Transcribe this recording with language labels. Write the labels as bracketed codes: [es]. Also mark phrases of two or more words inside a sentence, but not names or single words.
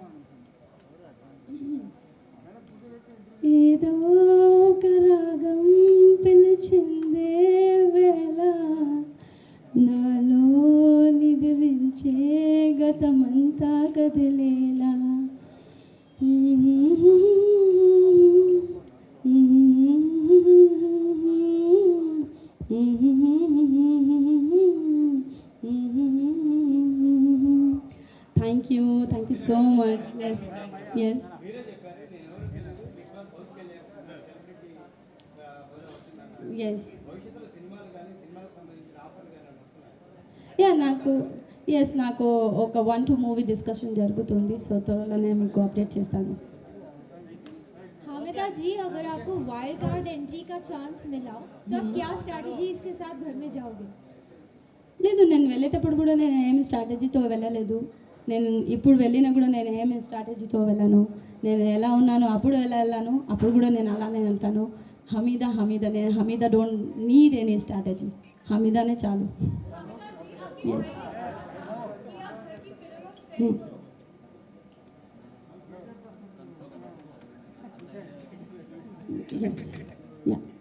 [te] ఏదో ఒక రాగం పిలిచిందే వేళ, నాలో నిద్రించే గతమంతా కదిలేలా. [en] Thank you so much. Yes. Yes. [te] నాకు ఒక 1-2 [en] movie discussion [te] జరుగుతుంది. సో త్వరలోనే మీకు అప్డేట్ చేస్తాను. [hi] हामिदा जी, अगर आपको [en] wild card entry [hi] का चांस मिला तो आप क्या स्ट्रैटेजी इसके साथ घर में जाओगे? [te] లేదు, నేను వెళ్ళేటప్పుడు కూడా నేను ఏమి స్ట్రాటజీతో వెళ్ళలేదు. నేను ఇప్పుడు వెళ్ళినా కూడా నేను ఏమి స్ట్రాటజీతో వెళ్ళాను. నేను ఎలా ఉన్నానో అప్పుడు ఎలా వెళ్ళాను, అప్పుడు కూడా నేను అలానే వెళ్తాను. [en] హమీదా నేను హమీదా don't need any strategy. [te] హమీదానే చాలు. ఎస్. యా.